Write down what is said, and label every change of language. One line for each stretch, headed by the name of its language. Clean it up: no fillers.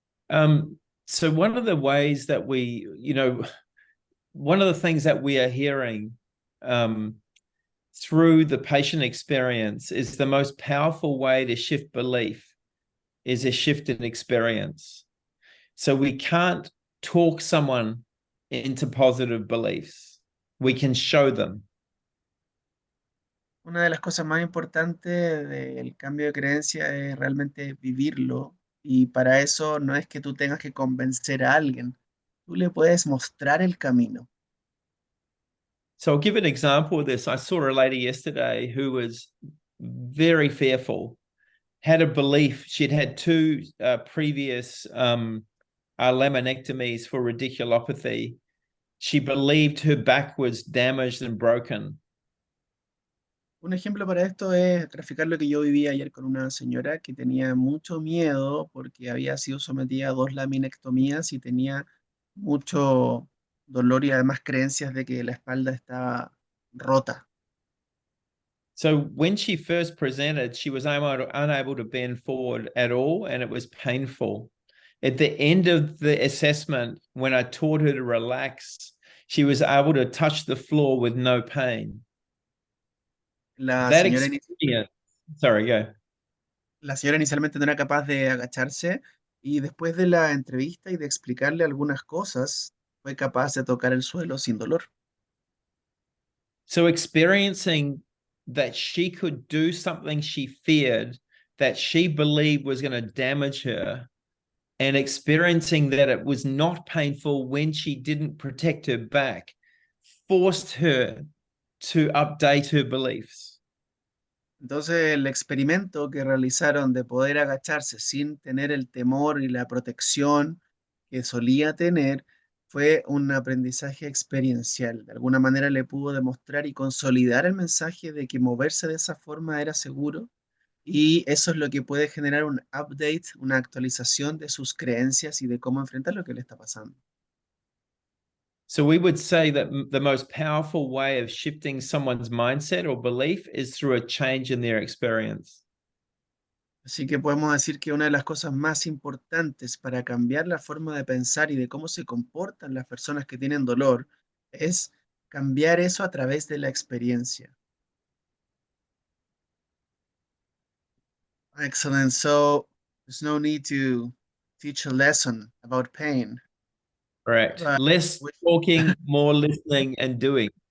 English: So one of the ways that we, one of the things that we are hearing through the patient experience is the most powerful way to shift belief is a shift in experience. So we can't talk someone into positive beliefs. We can show them.
Spanish: Una de las cosas más importantes del cambio de creencia es realmente vivirlo y para eso no es que tú tengas que convencer a alguien, tú le puedes mostrar el camino.
English: So I'll give an example of this. I saw a lady yesterday who was very fearful, had a belief. She'd had two previous laminectomies for radiculopathy. She believed her back was damaged and broken.
Spanish: Un ejemplo para esto es graficar lo que yo viví ayer con una señora que tenía mucho miedo porque había sido sometida a 2 laminectomías y tenía mucho dolor y además creencias de que la espalda estaba rota.
English: So when she first presented, she was unable to bend forward at all, and it was painful. At the end of the assessment, when I taught her to relax, she was able to touch the floor with no pain.
Spanish: La
English: That
Spanish: señora,
English: experience, sorry, go.
Spanish: la señora inicialmente no era capaz de agacharse y después de la entrevista y de explicarle algunas cosas, fue capaz de tocar el suelo sin dolor.
English: So experiencing that she could do something she feared, that she believed was going to damage her, and experiencing that it was not painful when she didn't protect her back, forced her to update her beliefs.
Spanish: Entonces, el experimento que realizaron de poder agacharse sin tener el temor y la protección que solía tener fue un aprendizaje experiencial. De alguna manera le pudo demostrar y consolidar el mensaje de que moverse de esa forma era seguro y eso es lo que puede generar un update, una actualización de sus creencias y de cómo enfrentar lo que le está pasando.
English: So we would say that the most powerful way of shifting someone's mindset or belief is through a change in their experience.
Spanish: Así que podemos decir que una de las cosas más importantes para cambiar la forma de pensar y de cómo se comportan las personas que tienen dolor es cambiar eso a través de la experiencia.
English: Excellent. So there's no need to teach a lesson about pain. Correct. But Less we- talking, more listening and doing.